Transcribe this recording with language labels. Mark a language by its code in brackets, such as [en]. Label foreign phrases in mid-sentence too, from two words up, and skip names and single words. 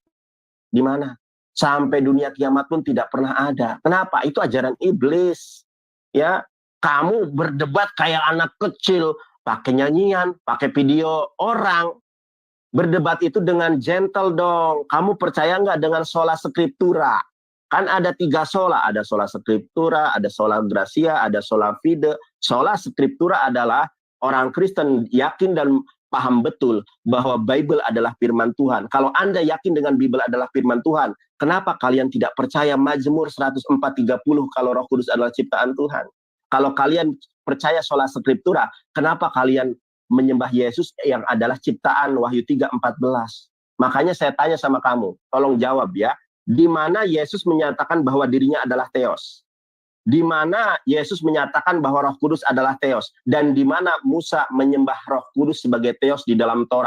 [id] Di mana? Sampai dunia kiamat pun tidak pernah ada. Kenapa? Itu ajaran iblis. Ya, kamu berdebat kayak anak kecil, pakai nyanyian, pakai video orang. Berdebat itu dengan gentle dong. Kamu percaya nggak dengan [la] sola scriptura? [id] Kan ada 3 sola. Ada [la] sola scriptura, [id] ada [la] sola gracia, [id] ada [la] sola fide. Sola scriptura [id] adalah orang Kristen yakin dan paham betul bahwa Bible adalah firman Tuhan. Kalau Anda yakin dengan Bible adalah firman Tuhan, kenapa kalian tidak percaya Mazmur 104:30 kalau Roh Kudus adalah ciptaan Tuhan? Kalau kalian percaya [la] sola scriptura, [id] kenapa kalian menyembah Yesus yang adalah ciptaan Wahyu 3:14. Makanya saya tanya sama kamu, tolong jawab ya. Di mana Yesus menyatakan bahwa dirinya adalah Theos? Di mana Yesus menyatakan bahwa Roh Kudus adalah Theos? Dan di mana Musa menyembah Roh Kudus sebagai Theos di dalam Torah?